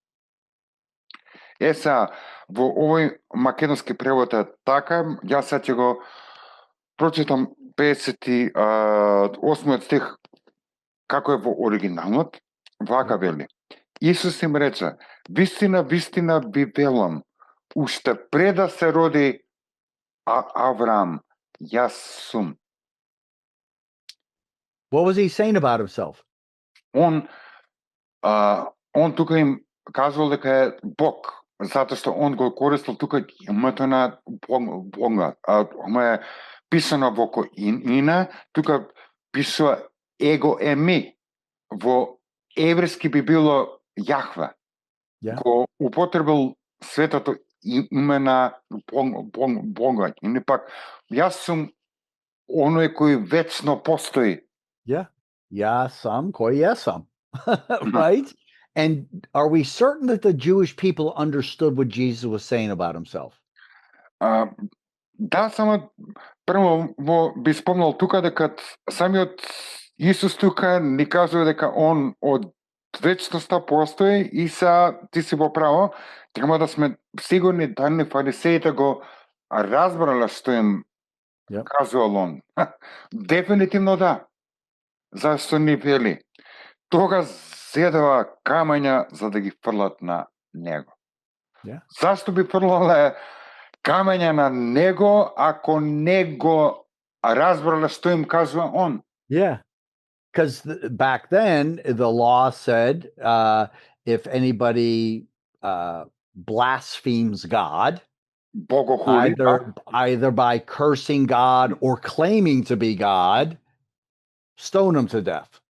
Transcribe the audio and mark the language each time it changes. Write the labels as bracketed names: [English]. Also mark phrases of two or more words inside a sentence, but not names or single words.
[Macedonian] Во овој македонски превод е така, јас ќе го прочитам 58 стих како е во оригиналот, вака вели. Исус им рече, вистина, вистина ви велам, уште пред да се роди Авраам, јас сум. [English] What was he saying about himself? [Macedonian] Он тука им кажувал дека е Бог, затоа што он го користил тука името на Бога. Му е писано во Коина, тука пишува [Greek] εγώ ειμί. [Macedonian] Во еврејски би било Јахве. [English] Yeah. [Macedonian] Го употребил светото име на Бога. И не пак, јас сум оној кој вечно постои. [English] Yeah. [Serbian] Ja sam, koi yesam. [English] Right? And are we certain that the Jewish people understood what Jesus was saying about himself? [Macedonian] Да, само прво би спомнал тука дека самиот Исус тука ни кажува дека он од вечноста постои и ти си во право, треба да сме сигурни да не фарисеите го разбрале што им кажувал он. Дефинитивно да. Зашто ни вели? Тога зедува камења за да ги фрлат на него. Зашто би фрлале камења на него ако него разбрале што им кажува он? [English] Yeah. Because back then, the law said if anybody blasphemes God, either by cursing God or claiming to be God, stone him to death.